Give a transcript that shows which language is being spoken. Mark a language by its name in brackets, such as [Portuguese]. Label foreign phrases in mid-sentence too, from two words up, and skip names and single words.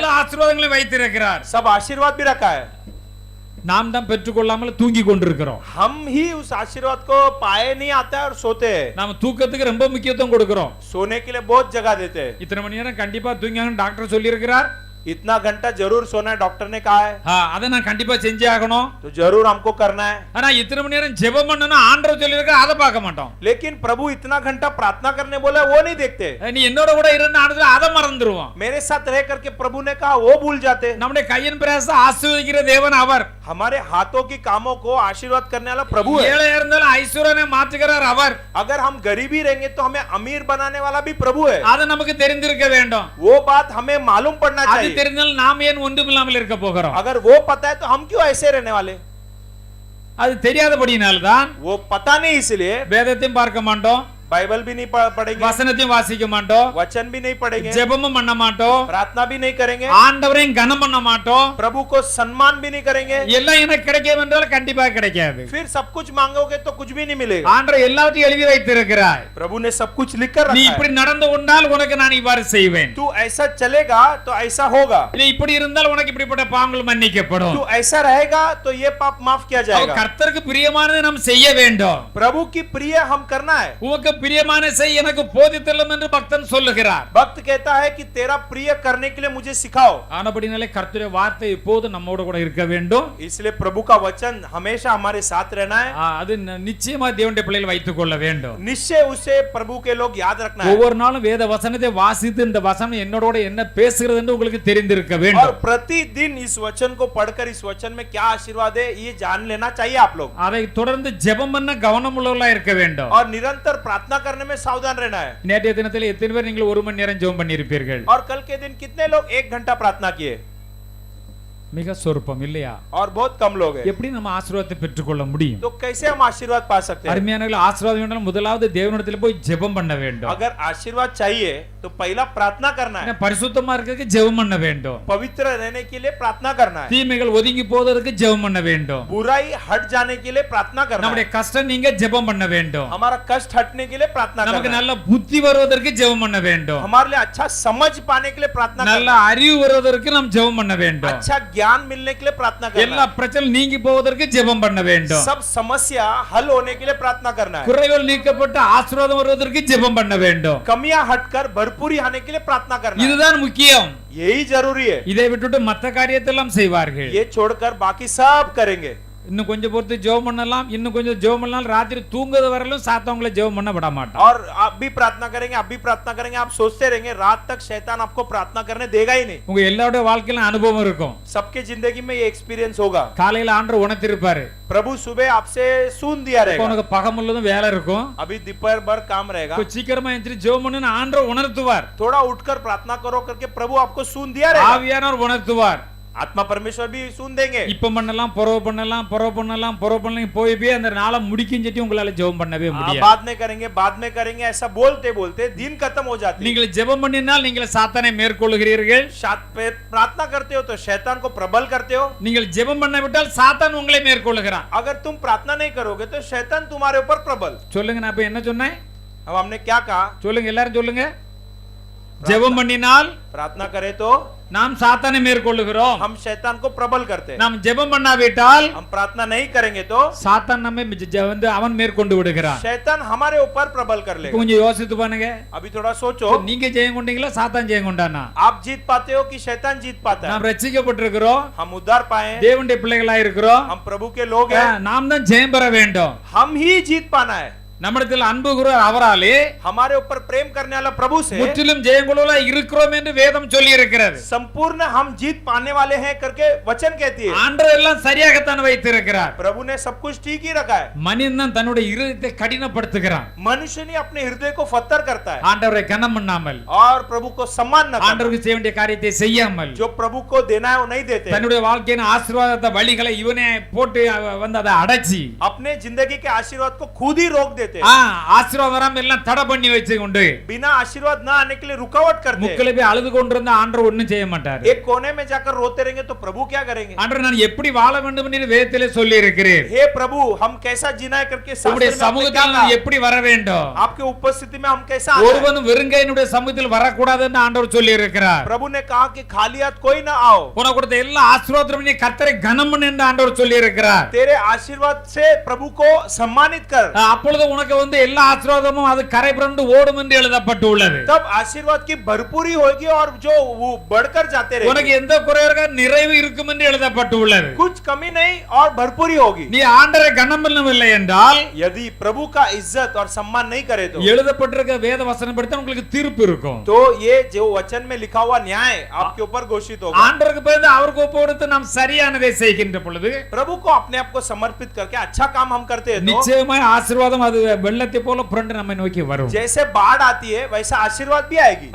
[Tamil] எல்லா ஆசீர்வாதங்களையும் வைத்திருக்கிறார். [Hindi] सब आशीर्वाद भी रखा है। [Tamil] நாம் தான் பெற்றுக்கொள்ளாமல் தூங்கி கொண்டிருக்கிறோம். [Hindi] हम ही उस आशीर्वाद को पाए नहीं आता है और सोते हैं। [Tamil] நாம தூக்கத்துக்கு ரொம்ப முக்கியத்துவம் கொடுக்கிறோம். [Hindi] सोने के लिए बहुत जगह देते हैं। [Tamil] இத்தனை மணி நேரம் கண்டிப்பா தூங்கியாங்கன்னு டாக்டர் சொல்லி இருக்கிறார். [Hindi] इतना घंटा जरूर सोना है, डॉक्टर ने कहा है, [Tamil] அதை நான் கண்டிப்பா செஞ்சே ஆகணும். [Hindi] तो जरूर हमको करना है। [Tamil] ஆனா இத்தனை மணி நேரம் ஜெபம் பண்ணனும் ஆண்டவர் சொல்லி இருக்கார், அதை பார்க்க மாட்டோம். [Hindi] लेकिन प्रभु इतना घंटा प्रार्थना करने बोला, वो नहीं देखते। [Tamil] நீ என்னோட கூட இருந்து ஆண்டவர் அதை மறந்துடுவோம். [Hindi] मेरे साथ रह करके प्रभु ने कहा, वो भूल जाते। [Tamil] நம்முடைய கையின் பிரயாசத்தை ஆசீர்வதிக்கிற தேவன் அவர். [Hindi] हमारे हाथों की कामों को आशीर्वाद करने वाला प्रभु है। [Tamil] ஏழை இருந்தாலும் ஐஸ்வர்யனை மாற்றுகிறார் அவர். [Hindi] अगर हम गरीबी रहेंगे तो हमें अमीर बनाने वाला भी प्रभु है। [Tamil] அதை நமக்கு தெரிந்திருக்க வேண்டும். [Hindi] वो बात हमें मालूम पड़ना அது चाहिए। [Tamil] தெரிந்தால் நாம் ஏன் ஒன்றுமில்லாமல் இருக்க போகிறோம்? [Hindi] अगर वो पता है तो हम क्यों ऐसे रहने वाले? [Tamil] அது தெரியாதபடியினால்தான் [Hindi] वो पता नहीं, इसलिए [Tamil] வேதத்தையும் பார்க்க மாட்டோம், [Hindi] बाइबल भी नहीं पढ़ेंगे, [Tamil] வசனத்தையும் வாசிக்க மாட்டோம், [Hindi] वचन भी नहीं पढ़ेंगे, [Tamil] ஜெபமும் பண்ண மாட்டோம், [Hindi] प्रार्थना भी नहीं करेंगे, [Tamil] ஆண்டவரையும் கனம் பண்ண மாட்டோம். [Hindi] प्रभु को सम्मान भी नहीं करेंगे। [Tamil] எல்லாம் எனக்கு கிடைக்கும் என்றால் கண்டிப்பா கிடைக்காது. [Hindi] फिर सब कुछ मांगोगे तो कुछ भी नहीं मिलेगा। [Tamil] ஆண்டவர் எல்லாவற்றையும் எழுதி வைத்திருக்கிறார். [Hindi] प्रभु ने सब कुछ लिख कर நீ रखा இப்படி है। [Tamil] நடந்து கொண்டால் உனக்கு நான் இவ்வாறு செய்வேன். [Hindi] तू ऐसा चलेगा तो ऐसा होगा, [Tamil] நீ இப்படி இருந்தால் உனக்கு இப்படிப்பட்ட பாவங்கள் மன்னிக்கப்படும். [Hindi] तू ऐसा रहेगा तो ये पाप माफ किया அவ जाएगा। [Tamil] கர்த்தருக்கு பிரியமானதை நாம் செய்ய வேண்டும். [Hindi] प्रभु की प्रिय हम करना है। [Tamil] உனக்கு பிரியமான செய் எனக்கு போதித்தள்ளும் என்று பக்தன் சொல்லுகிறார். [Hindi] भक्त कहता है कि तेरा प्रिय करने के लिए मुझे सिखाओ। [Tamil] ஆனபடினாலே கர்த்தருடைய வார்த்தை எப்போதும் நம்மோடு கூட இருக்க வேண்டும். [Hindi] इसलिए प्रभु का वचन हमेशा हमारे साथ रहना है। [Tamil] அது நிச்சயமா தேவனுடைய பிள்ளைகள் வைத்துக் கொள்ள வேண்டும். [Hindi] निश्चय उसे प्रभु के लोग याद रखना है। [Tamil] ஒவ்வொரு நாளும் வேத வசனத்தை வாசித்து இந்த வசனம் என்னோட என்ன பேசுகிறது என்று உங்களுக்கு தெரிந்திருக்க और வேண்டும். [Hindi] प्रतिदिन इस वचन को पढ़कर इस वचन में क्या आशीर्वाद है ये जान लेना चाहिए आप लोग। [Tamil] அதை தொடர்ந்து ஜெபம் பண்ண கவனம் உள்ளவர்களா இருக்க வேண்டும். [Hindi] और निरंतर प्रार्थना करने में सावधान रहना है। [Tamil] நேற்றைய தினத்தில் எத்தனை பேர் நீங்கள் ஒரு மணி நேரம் ஜெபம் பண்ணியிருப்பீர்கள்? [Hindi] और कल के दिन कितने लोग 1 घंटा प्रार्थना किए? [Tamil] மிக சொற்பம் இல்லையா? [Hindi] और बहुत कम लोग हैं। [Tamil] எப்படி நம்ம ஆசீர்வாதத்தை பெற்றுக்கொள்ள முடியும்? [Hindi] तो कैसे हम आशीर्वाद पा सकते हैं? [Tamil] அருமையானவர்களே, ஆசீர்வாதம் வேண்டாம் முதலாவது தேவனிடத்தில் போய் ஜெபம் பண்ண வேண்டும். [Hindi] अगर आशीर्वाद चाहिए तो पहला प्रार्थना करना है। [Tamil] பரிசுத்தமா இருக்கிறதுக்கு ஜெபம் பண்ண வேண்டும். [Hindi] पवित्र रहने के लिए प्रार्थना करना है। [Tamil] தீமைகள் ஒதுங்கி போவதற்கு ஜெபம் பண்ண வேண்டும். [Hindi] बुराई हट जाने के लिए प्रार्थना करना நம்முடைய है। [Tamil] கஷ்டம் நீங்க ஜெபம் பண்ண வேண்டும். [Hindi] हमारा कष्ट हटने के लिए प्रार्थना நமக்கு करना है। [Tamil] நல்ல புத்தி வருவதற்கு ஜெபம் பண்ண வேண்டும். [Hindi] हमारे लिए अच्छा समझ पाने के लिए प्रार्थना நல்ல करना है। [Tamil] அறிவு வருவதற்கு நாம் ஜெபம் பண்ண வேண்டும். [Hindi] अच्छा ज्ञान मिलने के लिए प्रार्थना எல்லா करना है। [Tamil] பிரச்சனையும் நீங்கி போவதற்கு ஜெபம் பண்ண வேண்டும். [Hindi] सब समस्या हल होने के लिए प्रार्थना करना है। [Tamil] குறைகள் நீக்கப்பட்டு ஆசீர்வாதம் வருவதற்கு ஜெபம் பண்ண வேண்டும். [Hindi] कमियां हटकर भरपूरी आने के लिए प्रार्थना करना है। [Tamil] இதுதான் முக்கியம். [Hindi] यही जरूरी है। [Tamil] இதை விட்டுட்டு மற்ற காரியத்தெல்லாம் செய்வார்கள். [Hindi] ये छोड़कर बाकी सब करेंगे। [Tamil] இன்னும் கொஞ்சம் பொறுத்து ஜெபம் பண்ணலாம், இன்னும் கொஞ்சம் ஜெபம் பண்ணலாம், ராத்திரி தூங்குறது வரலும் சாத்தவங்களை ஜெபம் பண்ண விட மாட்டான். [Hindi] और आप भी प्रार्थना करेंगे, आप भी प्रार्थना करेंगे, आप सोचते रहेंगे, रात तक शैतान आपको प्रार्थना करने देगा ही नहीं। [Tamil] உங்க எல்லாரோட வாழ்க்கையில அனுபவம் இருக்கும். [Hindi] सबके जिंदगी में ये एक्सपीरियंस होगा। [Tamil] காலையில ஆண்டவர் உணர்த்திருப்பாரு, [Hindi] प्रभु सुबह आपसे सुन दिया இப்ப रहेगा। [Tamil] உனக்கு பகமுள்ளதும் வேலை இருக்கும், [Hindi] अभी दोपहर भर काम रहेगा, [Tamil] கொஞ்சம் சீக்கிரமா எந்திரி ஜெபம் பண்ணுன்னு ஆண்டவர் உணர்த்துவார். [Hindi] थोड़ा उठकर प्रार्थना करो करके प्रभु आपको सुन दिया रहेगा। [Tamil] ஆவியானவர் உணர்த்துவார். [Hindi] आत्मा परमेश्वर भी सुन देंगे। [Tamil] இப்ப பண்ணலாம், பொறவு பண்ணலாம், பொறவு பண்ணலாம், பொறவு பண்ணலாம், போய் அந்த நாளை முடிக்கும் சொல்லி உங்களால ஜெபம் பண்ணவே முடியாது. [Hindi] बाद में करेंगे ऐसा बोलते बोलते दिन खत्म हो जाती है। [Tamil] நீங்கள் ஜெபம் பண்ணினால் நீங்கள் சாத்தானை மேற்கொள்கிறீர்கள். [Hindi] प्रार्थना करते हो तो शैतान को प्रबल करते हो। [Tamil] நீங்கள் ஜெபம் பண்ண விட்டால் சாத்தான் உங்களை மேற்கொள்கிறான். [Hindi] अगर तुम प्रार्थना नहीं करोगे तो शैतान तुम्हारे ऊपर प्रबल। [Tamil] சொல்லுங்க, நான் இப்ப என்ன சொன்னேன்? [Hindi] अब हमने क्या कहा? [Tamil] சொல்லுங்க, எல்லாரும் சொல்லுங்க. ஜெபம் பண்ணினால் [Hindi] प्रार्थना करे तो [Tamil] நாம் சாத்தானை மேற்கொள்ளுகிறோம். [Hindi] हम शैतान को प्रबल करते हैं। [Tamil] நாம் ஜெபம் பண்ணாவிட்டால் [Hindi] हम प्रार्थना नहीं करेंगे तो [Tamil] சாத்தான் நம்மை அவன் மேற்கொண்டு விடுகிறான். [Hindi] शैतान हमारे ऊपर प्रबल कर लेगा। [Tamil] கொஞ்சம் யோசித்து பாருங்க. [Hindi] अभी थोड़ा सोचो, [Tamil] நீங்க ஜெயம் கொண்டீங்களா, சாத்தான் ஜெயம் கொண்டானா? [Hindi] आप जीत पाते हो कि शैतान जीत पाता है? [Tamil] நாம் ரட்சிக்கப்பட்டிருக்கிறோம், [Hindi] हम उद्धार पाए हैं, [Tamil] தேவனுடைய பிள்ளைகளா இருக்கிறோம். [Hindi] हम प्रभु के लोग हैं, [Tamil] நாம் தான் ஜெயம் பெற வேண்டும். [Hindi] हम ही जीत पाना है। [Tamil] நம்மிடத்தில் அன்பு கூறுவார் அவராலே [Hindi] हमारे ऊपर प्रेम करने वाला प्रभु से [Tamil] முற்றிலும் ஜெயங்குழுவா இருக்கிறோம் என்று வேதம் சொல்லி இருக்கிறது. [Hindi] संपूर्ण हम जीत पाने वाले हैं करके वचन कहती है। [Tamil] ஆண்டவர் எல்லாம் சரியாகத்தான் வைத்திருக்கிறார். [Hindi] प्रभु ने सब कुछ ठीक ही रखा है। [Tamil] மனிதன் தான் தன்னுடைய இருதயத்தை கடினப்படுத்துகிறான். [Hindi] मनुष्य ने अपने हृदय को फत्तर करता है [Tamil] ஆண்டவரை கனம் பண்ணாமல், [Hindi] और प्रभु को सम्मान न करता। [Tamil] ஆண்டவருக்கு செய்ய வேண்டிய காரியத்தை செய்யாமல், [Hindi] जो प्रभु को देना है वो नहीं देते। [Tamil] தன்னுடைய வாழ்க்கையின் ஆசீர்வாதத்தை வழிகளை இவனே போட்டு வந்து அதை அடைச்சி [Hindi] अपने जिंदगी के आशीर्वाद को खुद ही रोक देते। लेते, [Tamil] ஆசீர்வாதம் வராம எல்லாம் தடை பண்ணி வச்சு கொண்டு [Hindi] बिना आशीर्वाद ना आने के लिए रुकावट करते। [Tamil] முக்கில போய் அழுது கொண்டிருந்த ஆண்டவர் ஒண்ணும் செய்ய மாட்டார். [Hindi] एक कोने में जाकर रोते रहेंगे तो प्रभु क्या करेंगे? [Tamil] ஆண்டவர் நான் எப்படி வாழ வேண்டும் என்று வேதத்திலே சொல்லி இருக்கிறேன். [Hindi] हे प्रभु, हम कैसा जीना है करके [Tamil] உம்முடைய சமூகத்தில் நான் எப்படி வர வேண்டும்? [Hindi] आपके उपस्थिति में हम कैसा आना है? [Tamil] ஒருவனும் வெறுங்கையினுடைய சமூகத்தில் வரக்கூடாதுன்னு ஆண்டவர் சொல்லி இருக்கிறார். [Hindi] प्रभु ने कहा कि खाली हाथ कोई ना आओ। [Tamil] உனக்கு கொடுத்த எல்லா ஆசீர்வாதத்தையும் நீ கர்த்தரை கனம் பண்ணு என்று ஆண்டவர் சொல்லி இருக்கிறார். [Hindi] तेरे आशीर्वाद से प्रभु को सम्मानित कर, [Tamil] அப்பொழுது உனக்கு எல்லா ஆசீர்வாதமும் அது கரை புரண்டு ஓடும் என்று எழுதப்பட்டுள்ளது. [Hindi] तब आशीर्वाद की भरपूरी होगी और जो वो बढ़कर जाते रहेंगे। [Tamil] உனக்கு எந்த குறையாக நிறைவு இருக்கும் என்று எழுதப்பட்டுள்ளது. [Hindi] कुछ कमी नहीं और भरपूरी होगी। [Tamil] நீ ஆண்டவரை கனம் பண்ணவில்லை என்றால், [Hindi] यदि प्रभु का इज्जत और सम्मान नहीं करे तो [Tamil] எழுதப்பட்டிருக்க வேத வசனம் படித்தா உங்களுக்கு தீர்ப்பு இருக்கும். [Hindi] तो ये जो वचन में लिखा हुआ न्याय आपके ऊपर घोषित होगा। [Tamil] ஆண்டவருக்கு பயந்து அவருக்கு ஒப்புக்கொடுத்து நாம் சரியானதை செய்கின்ற பொழுது [Hindi] प्रभु को अपने आप को समर्पित करके अच्छा काम हम करते हैं तो [Tamil] நிச்சயமாய் ஆசீர்வாதம் அது வெள்ளத்தை போல புரண்டு நம்மை நோக்கி வரும். [Hindi] जैसे बाढ़ आती है वैसा आशीर्वाद भी आएगी।